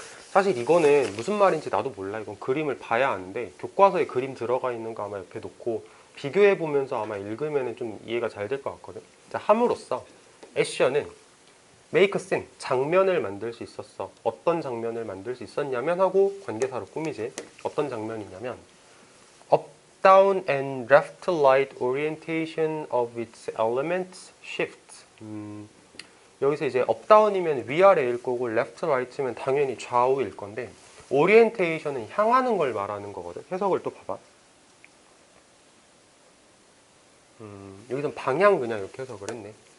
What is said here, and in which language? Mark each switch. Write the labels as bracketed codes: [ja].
[ko] 사실 이거는 무슨 말인지 나도 몰라. 이건 그림을 봐야 하는데 교과서에 그림 들어가 있는 거 아마 옆에 놓고 비교해 보면서 아마 읽으면 좀 이해가 잘 될 것 같거든. 자, 함으로써 액션은 [en] make a scene, [ko] 장면을 만들 수 있었어. 어떤 장면을 만들 수 있었냐면 하고 관계사로 꾸미지. 어떤 장면이냐면 [en] up, down and left right orientation of its elements shift. [ko] 여기서 이제 up, down이면 위아래일 거고 left, right면 당연히 좌우일 건데 orientation은 향하는 걸 말하는 거거든. 해석을 또 봐봐. 여기선 방향 그냥 이렇게 해석을 했네.